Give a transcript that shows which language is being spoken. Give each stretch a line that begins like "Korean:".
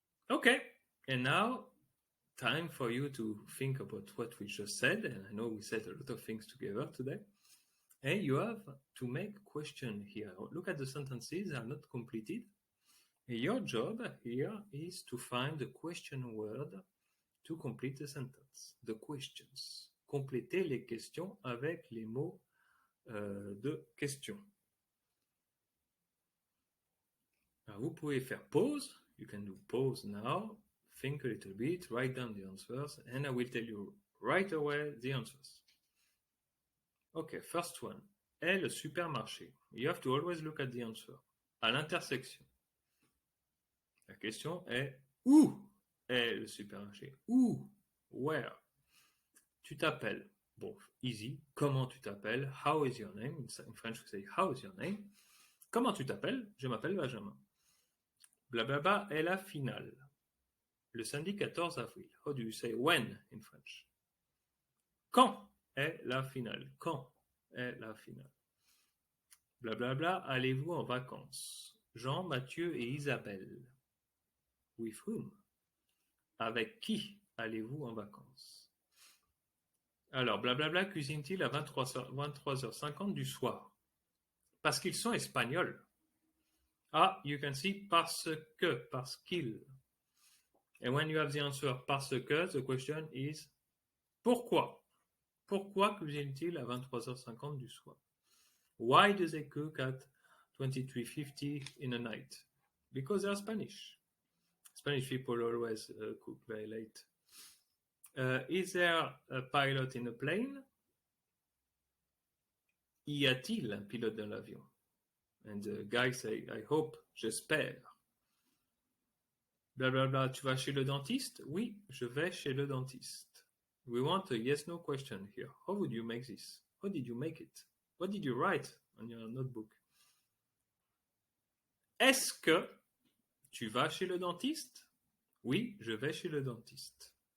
English: Okay, and now time for you to think about what we just said, and I know we said a lot of things together today. And you have to make a question here. Look at the sentences, they are not completed. And your job here is to find the question word to complete the sentence, the questions.
French: Compléter les questions avec les mots de question. Alors, vous pouvez faire pause.
English: You can do pause now. Think a little bit, write down the answers, and I will tell you right away the answers. Okay, first one.
French: Est le supermarché?
English: You have to always look at the answer.
French: À l'intersection. La question est où est le supermarché? Où? Where? Tu t'appelles? Bon, easy. Comment tu t'appelles?
English: How is your name? In French, we say how is your name?
French: Comment tu t'appelles? Je m'appelle Benjamin. Blablabla est la finale. Le samedi 14 avril.
English: How do you say when in French?
French: Quand est la finale? Quand est la finale? Blablabla, allez-vous en vacances? Jean, Mathieu et Isabelle.
English: With whom?
French: Avec qui allez-vous en vacances? Alors, blablabla cuisine-t-il à 23h50 du soir? Parce qu'ils sont espagnols.
English: Ah, you can see
French: parce que, parce qu'ils.
English: And when you have the answer parce que, the question is pourquoi?
French: Pourquoi cuisine-t-il à 23h50 du soir?
English: Why do they cook at 23:50 in the night? Because they are Spanish. Spanish people always cook very late. Is there a pilot in a plane?
French: y a-t-il un pilote dans l'avion?
English: And the guy say, I hope,
French: j'espère. Blah, blah, blah. Tu vas chez le dentiste? Oui, je vais chez le dentiste.
English: We want a yes-no question here. How would you make this? How did you make it? What did you write on your notebook?
French: Est-ce que tu vas chez le dentiste? Oui, je vais chez le dentiste.